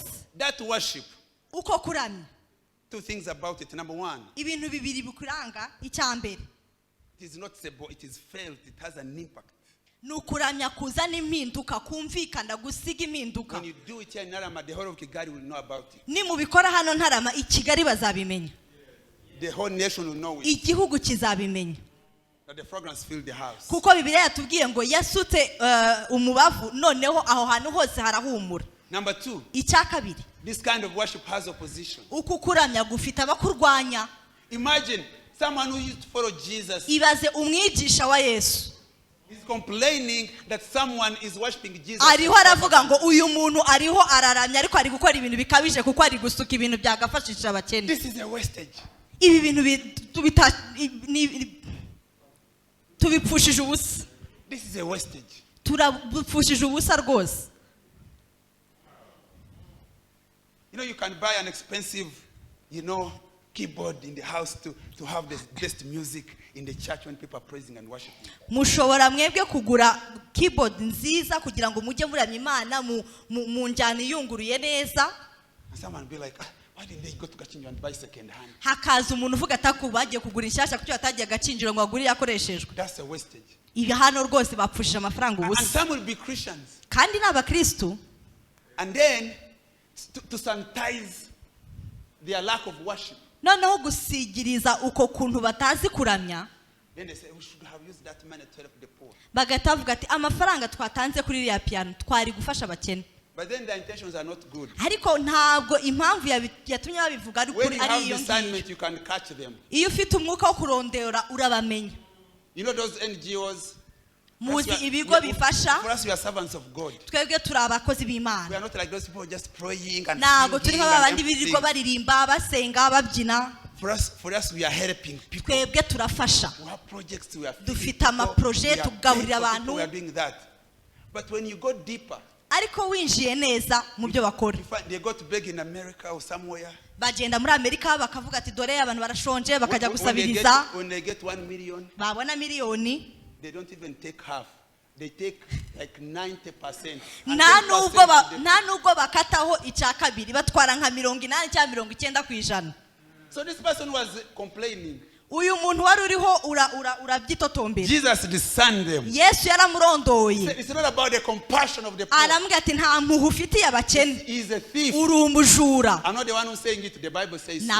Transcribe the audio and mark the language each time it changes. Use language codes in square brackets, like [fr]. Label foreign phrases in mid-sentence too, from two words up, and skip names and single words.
[en] That worship, [rw] Uko kuramya [en] two things about it. Number one, [rw] ibintu bibiri bikuranga. Icya mbere [en] it is not simple, it is felt, it has an impact. [rw] ni ukuramya kuzana impinduka, kumvikana, gusiga impinduka. [en] When you do it here in Narama, the whole of Kigali will know about it. [rw] Nimubikora hano Ntarama i Kigali bazabimenya, [en] The whole nation will know it. [rw] igihugu kizabimenya, [en] That the fragrance filled the house. [rw] kuko Bibiliya yatubwiye ngo yasutse umubavu noneho aho hantu hose harahumura. [en] Number two, [rw] Icya kabiri, [en] this kind of worship has opposition. [rw] uku kuramya gufite abakurwanya. [en] Imagine someone who used to follow Jesus [rw] Ibaze umwigisha wa Yesu [en] is complaining that someone is worshiping Jesus. [rw] ariho aravuga ngo uyu muntu ariho araramya ariko ari gukora ibintu bikabije kuko ari gusuka ibintu byagafashisha abakene. [en] This is a wastage. [rw] Ibi bintu tubipfushije ubusa, [en] This is a wastage. [rw] turabipfushije ubusa rwose. [en] You know, you can buy an expensive, keyboard in the house to have the best music in the church when people are praising and worshiping. [rw] Mushobora mwebwe kugura keyboard nziza kugira ngo mujye muramya Imana mu njyana iyunguruye neza. [en] And someone will be like, why didn't they go to Gachinjo and buy second hand? [rw] Hakaza umuntu uvuga ataku bagiye kugura inshyashya kuko batagiye Gachinjiro ngo bagure yakoreshejwe. [en] That's a wastage. [rw] Ibi hano rwose bapfushije amafaranga [en] And [rw] ubusa. [en] some will be Christians. [rw] Kandi n'abakristu [en] And then, to sanitize their lack of worship, [rw] noneho gusigiriza uko kuntu batazi kuramya, [en] then they say, we should have used that money to help the poor. [rw] bagahita bavuga ati amafaranga twatanze kuri iriya piano twari gufasha abakene. [en] But then their intentions are not good. [rw] Ariko ntabwo impamvu yatumye babivuga ari [en] When [rw] kuri [en] you [rw] ari [en] have [rw] iyo ngiyo. [en] discernment, you can catch them. [rw] Iyo ufite umwuka wo kurondera urabamenya. [en] You know those NGOs? [rw] Muzi ibigo bifasha. [en] For us, we are servants of God. [rw] Twebwe turi abakozi [en] We [rw] b'Imana. [en] are not like those people just praying and [rw] Ntabwo turi [en] singing [rw] nk'abandi [en] and [rw] birirwa [en] everything. [rw] baririmba basenga babyina. [en] For us, we are helping people. [rw] Twebwe turafasha. [en] We have projects, we are feeding [rw] Dufite [en] people, [rw] amaproje, [en] we are [rw] tugaburira [en] praying for [rw] abantu. [en] people, we are doing that. But when you go deeper, [rw] Ariko winjiye neza mu byo bakora. [en] you find they go to beg in America or somewhere. [rw] Bagenda muri Amerika bakavuga ati dore abantu barashonje bakajya [en] When [rw] gusabiriza. [en] they get 1 million, [rw] Babona miliyoni. [en] they don't even take half. They take like 90%. [rw] Nta nubwo bakataho icya kabiri batwara nka 80 cyangwa 90%. [en] So this person was complaining. [rw] Uyu muntu wari uriho urabyitotombera. [en] Jesus discerned them. [rw] Yesu yaramurondoye. [en] It's not about the compassion of the poor. [rw] Arambwira ati nta mpuhwe ufitiye abakene. [en] He is a thief. [rw] Uri umujura. [en] I'm not the one who's saying it. The Bible says so.